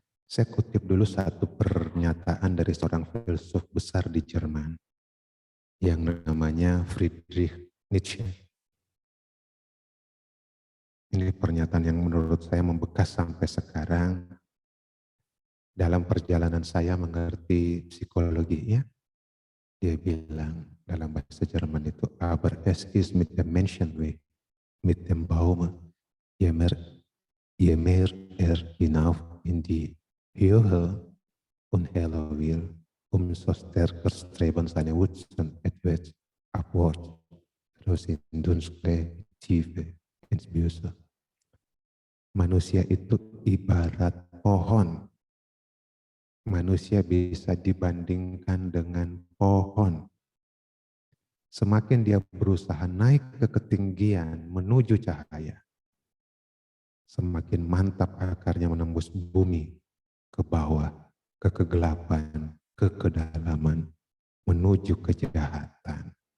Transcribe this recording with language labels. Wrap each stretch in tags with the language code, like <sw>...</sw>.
<id>Saya kutip dulu satu pernyataan dari seorang filsuf besar di Jerman yang namanya Friedrich Nietzsche. Ini pernyataan yang menurut saya membekas sampai sekarang dalam perjalanan saya mengerti psikologi ya. Dia bilang dalam bahasa Jerman itu,</id> <de>aber es ist mit dem Menschenweg, mit dem Baume, je mehr hinauf in die Höhe und heller will, umso stärker streben seine Wurzeln etwas abwärts, terus in dunkle Tiefe, ins Böse.</de> <id>Manusia itu ibarat pohon. Manusia bisa dibandingkan dengan pohon. Semakin dia berusaha naik ke ketinggian menuju cahaya, semakin mantap akarnya menembus bumi ke bawah, ke kegelapan, ke kedalaman, menuju kejahatan.</id>